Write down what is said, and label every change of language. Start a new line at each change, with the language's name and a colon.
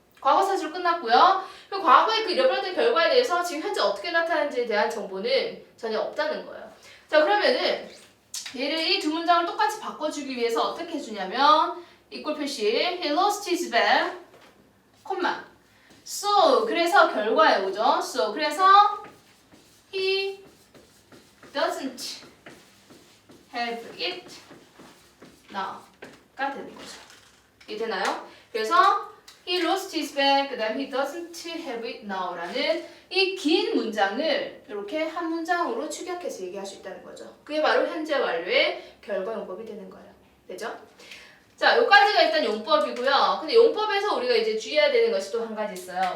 Korean: 과거 사실로 끝났고요. 그 과거에 그 잃어버렸던 결과에 대해서 지금 현재 어떻게 나타나는지에 대한 정보는 전혀 없다는 거예요. 자, 그러면은 얘를 이 두 문장을 똑같이 바꿔주기 위해서 어떻게 해주냐면 이꼴 표시
English: He lost his bag,
Korean: 콤마 So, 그래서 결과예요, 그죠?
English: So,
Korean: 그래서
English: he doesn't have it now가 되는 거죠.
Korean: 이해되나요? 그래서
English: he lost his bag,
Korean: 그 다음
English: he doesn't have it now
Korean: 라는 이 긴 문장을 이렇게 한 문장으로 축약해서 얘기할 수 있다는 거죠. 그게 바로 현재 완료의 결과 용법이 되는 거예요. 되죠? 자, 여기까지가 일단 용법이고요. 근데 용법에서 우리가 이제 주의해야 되는 것이 또 한 가지 있어요.